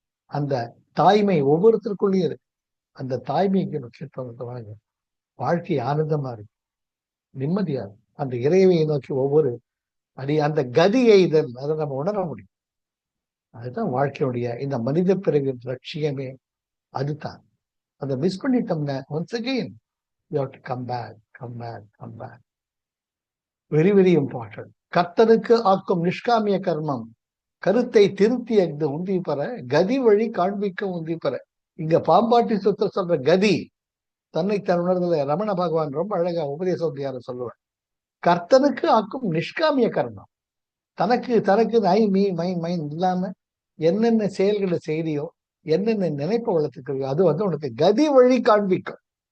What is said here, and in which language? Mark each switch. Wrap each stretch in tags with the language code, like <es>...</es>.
<ta>அந்த தாய்மை ஒவ்வொருத்தருக்குள்ளேயும் இருக்கு. அந்த தாய்மைக்கு முக்கியத்துவம் வாங்க, வாழ்க்கை ஆனந்தமா இருக்கு, நிம்மதியா இருக்கு. அந்த இறைவையை நோக்கி ஒவ்வொரு அந்த கதியை அதை நம்ம உணர முடியும். அதுதான் வாழ்க்கையுடைய இந்த மனித பிறவின் லட்சியமே. அதுதான். அதை மிஸ் பண்ணிட்டோம்னா</ta> <en>once again you have to come back. Very very important.</en> <ta>கர்த்தனுக்கு ஆக்கும் நிஷ்காமிய கர்மம் கருத்தை திருத்தி உந்தி பெற கதி வழி காண்பிக்க உந்தி பெற. இங்க பாம்பாட்டி சுத்த சொல்ற கதி தன்னை தன் உணர்தல ரமண பகவான் ரொம்ப அழகா உபதேசம் சொல்லுவார். கர்த்தனுக்கு ஆக்கும் நிஷ்காமிய கர்மம், தனக்கு</ta> <en>I me mine mine</en> <ta>இல்லாம என்னென்ன செயல்களை செய்தியோ, என்னென்ன நினைப்ப வளர்த்துக்கிறதோ அது உனக்கு கதி வழி காண்பிக்கும்.</ta>